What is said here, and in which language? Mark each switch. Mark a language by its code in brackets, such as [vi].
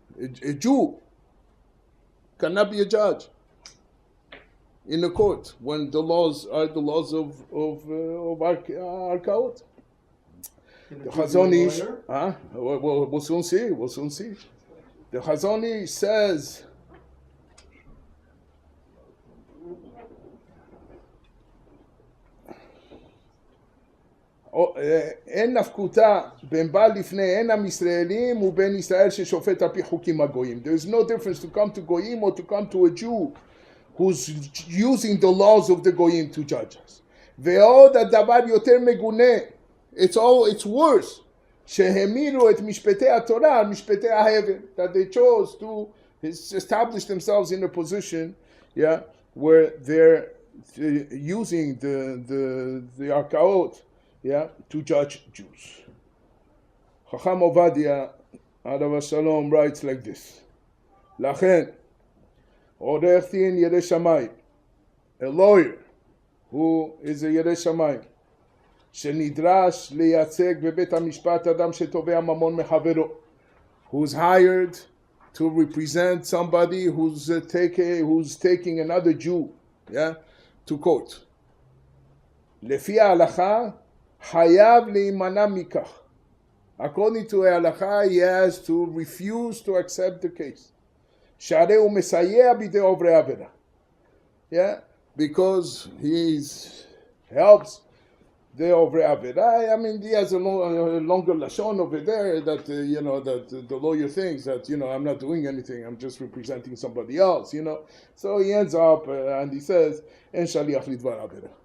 [en] A Jew cannot be a judge in a court when the laws are the laws of Arkaot. The Chazon Ish, we'll soon see. The Chazon Ish says, [he] אין נפקותה בין בא לפני אין עם ישראלים ובין ישראל ששופט על פי חוקים הגויים. [en] There is no difference to come to goyim or to come to a Jew who's using the laws of the goyim to judge us. [he] ועוד הדבר יותר מגונה, [en] it's worse. [he] שהמירו את משפטי התורה על משפטי ההבל, [en] that they chose to establish themselves in a position, yeah, where they're using the arkaot, yeah, to judge Jews. Chacham Ovadia, Alav Shalom, writes like this: [he] לכן, עורך דין ירא שמיים, [en] a lawyer who is a ירא שמיים, [he] שנדרש לייצג בבית המשפט אדם שתובע ממון מחברו, [en] who's hired to represent somebody who's taking another Jew, yeah, to court. [he] לפי ההלכה חייב להימנע מכך. [en] According to ההלכה, he has to refuse to accept the case. [he] שהרי הוא מסייע בידי עוברי עבירה. [en] Yeah, because he helps the עוברי עבירה. I mean, he has a longer lashon over there that, that the lawyer thinks that, I'm not doing anything, I'm just representing somebody else, So he ends up and he says, [he] אין שליח לדבר עבירה.